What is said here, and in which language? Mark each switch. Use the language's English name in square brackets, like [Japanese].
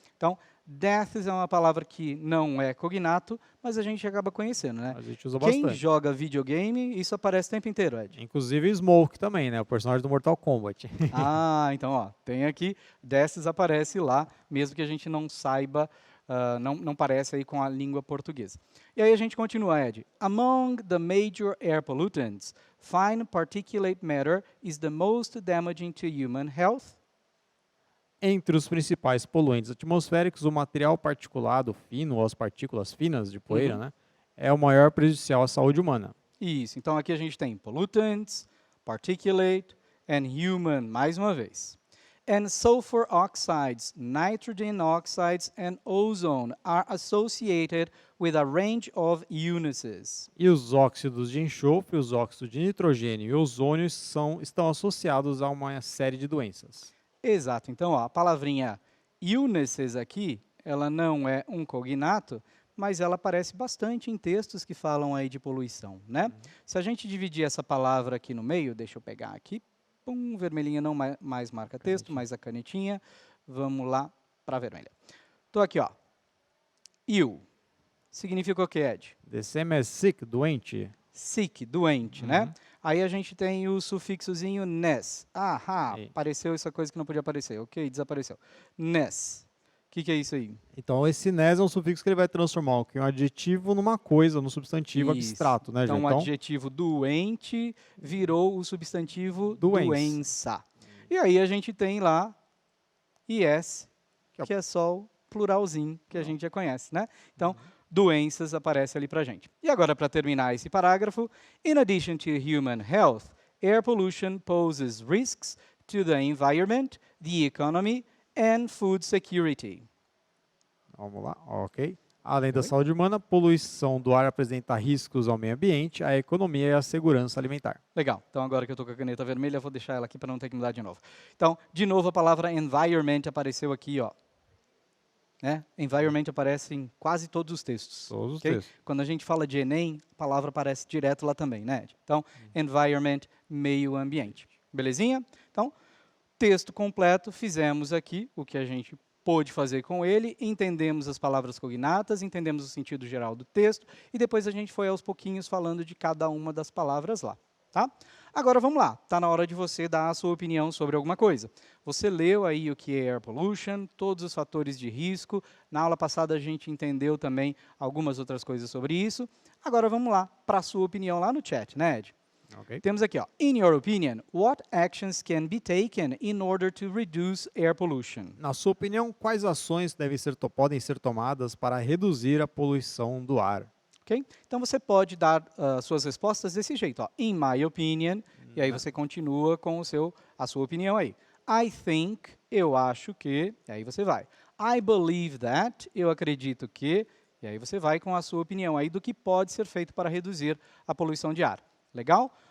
[Portuguese] Então, deaths é uma palavra que não é cognato, mas a gente acaba conhecendo, né? A gente usa Quem bastante. joga videogame, isso aparece o tempo inteiro, Ed. Inclusive Smoke também, né? O personagem do Mortal Kombat. Então, ó, tem aqui, deaths aparece lá, mesmo que a gente não saiba, não parece aí com a língua portuguesa. E aí a gente continua, Ed. [English] Among the major air pollutants, fine particulate matter is the most damaging to human health. [Portuguese] Entre os principais poluentes atmosféricos, o material particulado fino, ou as partículas finas de poeira, né, é o maior prejudicial à saúde humana. Isso, então aqui a gente tem pollutants, particulate, [English] and human, [Portuguese] mais uma vez. [English] And sulfur oxides, nitrogen oxides, and ozone are associated with a range of illnesses. [Portuguese] E os óxidos de enxofre, os óxidos de nitrogênio e ozônio estão associados a uma série de doenças. Exato. Então, ó, a palavrinha illnesses aqui, ela não é um cognato, mas ela aparece bastante em textos que falam aí de poluição, né? Se a gente dividir essa palavra aqui no meio, deixa eu pegar aqui, pum, vermelhinha não mais marca texto, mais a canetinha, vamos lá para a vermelha. Estou aqui, ó, ill, significa o que, Ed? [English] The same as sick, doente. [Portuguese] Sick, doente, né? Aí a gente tem o sufixozinho ness. Ahá, Sim. apareceu essa coisa que não podia aparecer. Ok, desapareceu. Ness. O que é isso aí? Então, esse nes é um sufixo que ele vai transformar um adjetivo numa coisa, num substantivo Isso. abstrato, né, Então, João? o adjetivo doente virou o substantivo Doença. doença. E aí a gente tem lá is, que é só o pluralzinho que a gente já conhece, né? Então, doenças aparece ali pra gente. E agora, para terminar esse parágrafo, [English] in addition to human health, air pollution poses risks to the environment, the economy, and food security. [Portuguese] Vamos lá, ok. Além da saúde humana, a poluição do ar apresenta riscos ao meio ambiente, à economia e à segurança alimentar. Legal. Então, agora que eu estou com a caneta vermelha, eu vou deixar ela aqui para não ter que mudar de novo. Então, de novo, a palavra environment apareceu aqui, ó. Né? Environment aparece em quase todos os textos. Todos os ok? textos. Quando a gente fala de Enem, a palavra aparece direto lá também, né? Então, environment, meio ambiente. Belezinha? Então, texto completo, fizemos aqui o que a gente pôde fazer com ele, entendemos as palavras cognatas, entendemos o sentido geral do texto, e depois a gente foi aos pouquinhos falando de cada uma das palavras lá. Tá? Agora vamos lá, está na hora de você dar a sua opinião sobre alguma coisa. Você leu aí o que é air pollution, todos os fatores de risco, na aula passada a gente entendeu também algumas outras coisas sobre isso. Agora vamos lá para a sua opinião lá no chat, né, Ed? Ok. Temos aqui, ó, [English] in your opinion, what actions can be taken in order to reduce air pollution? [Portuguese] Na sua opinião, quais ações podem ser tomadas para reduzir a poluição do ar? Ok? Então você pode dar suas respostas desse jeito, ó, [English] in my opinion, [Portuguese] e aí você continua com a sua opinião aí. [English] I think, [Portuguese] eu acho que, e aí você vai. [English] I believe that, [Portuguese] eu acredito que, e aí você vai com a sua opinião aí do que pode ser feito para reduzir a poluição de ar. Legal?